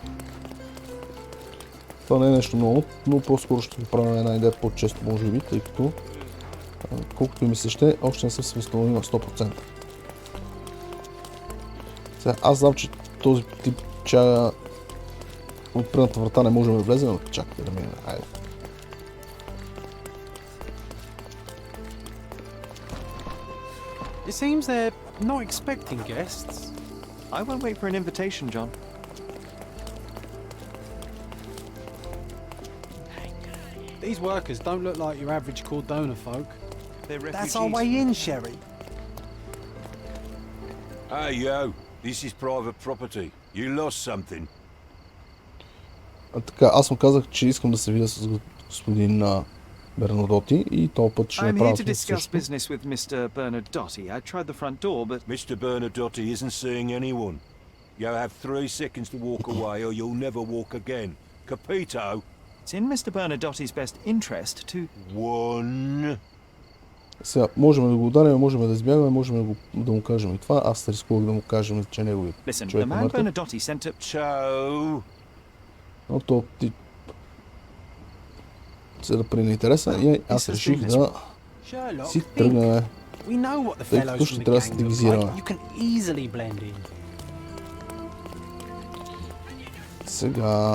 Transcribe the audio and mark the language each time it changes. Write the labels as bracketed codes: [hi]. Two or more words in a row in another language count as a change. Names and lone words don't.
[bg] Това не е нещо много, но по-скоро ще правя една идея по-често, може би, тъй като колкото ми се ще, още не съм се възстановил на 100%. Сега, аз знам, че този тип чая от предната врата не можем да влезем, но чакайте да минем. Айде. [en] It seems they're not expecting guests. I won't wait for an invitation, John. These workers don't look like your average Cordona folk. They're refugees. That's our way in, Sherry. Hey, yo. This is private property. You lost something. [bg] Така, аз му казах, че искам да се видя с господин Бернадоти и този път ще направя [en] I'm here to discuss business with Mr. Bernadotte. I tried the front door, but... Mr. Bernadotte isn't seeing anyone. You have 3 seconds to walk away or you'll never walk again. Capito? It's in Mr. Bernadotte's best interest to... One... [bg] Сега, можем да го ударим, можем да избягаме, можем да му кажем и това. Аз рискувах да му кажем, че неговият [en] Listen, [bg] човек [en] the [bg] е [en] man [bg] мъртъв. [en] Bernadotte sent up... So... [bg] Но то ти... се да при интереса и аз реших да си тръгнем. Тъй като ще трябва да се дивизираме. Сега...